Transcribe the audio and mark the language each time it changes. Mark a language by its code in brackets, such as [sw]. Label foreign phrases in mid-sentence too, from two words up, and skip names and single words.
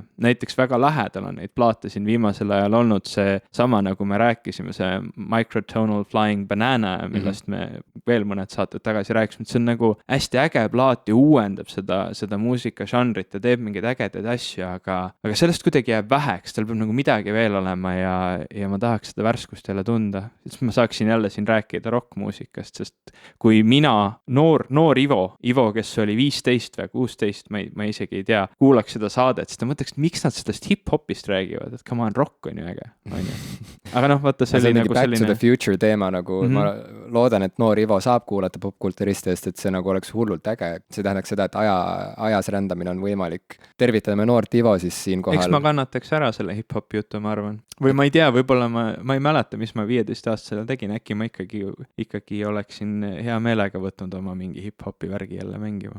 [et] Näiteks väga lähedal on neid plaate siin viimasel ajal olnud see sama, nagu me rääkisime, see Microtonal Flying Banana, millest me veel mõned saated tagasi rääkisime, see on nagu hästi äge plaat ja uuendab seda muusikažanrit ja teeb mingeid ägedaid asju, aga sellest kuidagi jääb väheks, tal peab nagu midagi veel olema ja ma tahaks seda värskust jälle tunda. Siis ma saaksin jälle siin rääkida rockmuusikast, sest kui mina, noor Ivo, kes oli 15 või 16, ma isegi ei tea, kuulaks seda saadet, siis ta mõtleks, et miks nad sellest hip-hopist räägivad, et [en] come on, [et] rock on ju äge. Aga noh, vaata, see oli nagu back to the future teema, nagu ma loodan, et noor Ivo saab kuulata popkulturistidest, et see nagu oleks hullult äge. See tähendaks seda, et ajas rändamine on võimalik. Tervitame noort Ivo siis siin kohal. Eks ma kannataks ära selle hip-hopi jutu, ma arvan. Või ma ei tea, võib-olla ma ei mäleta, mis ma 15-aastasel tegin, äkki ma ikkagi oleksin hea meelega võtnud oma mingi hip-hopi värgi jälle mängima.